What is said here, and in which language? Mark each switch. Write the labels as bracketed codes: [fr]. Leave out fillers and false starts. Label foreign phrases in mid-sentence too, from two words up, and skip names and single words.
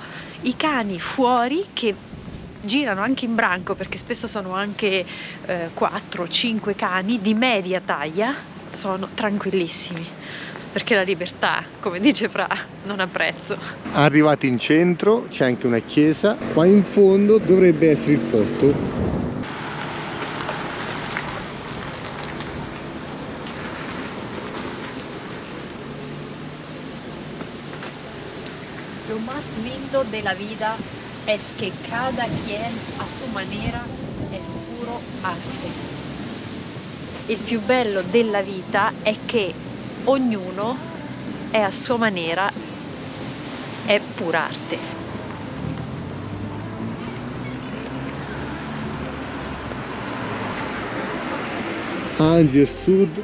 [it] I cani fuori, che girano anche in branco, perché spesso sono anche 4-5 cani di media taglia, sono tranquillissimi. Perché la libertà, come dice Fra, non ha prezzo. Arrivati in centro c'è anche una chiesa, qua in fondo dovrebbe essere il porto. [es] Lo más lindo de la vida es que cada quien a su manera es puro arte. [it] il più bello della vita è che ognuno è a sua maniera, è pura arte. Alger Sud.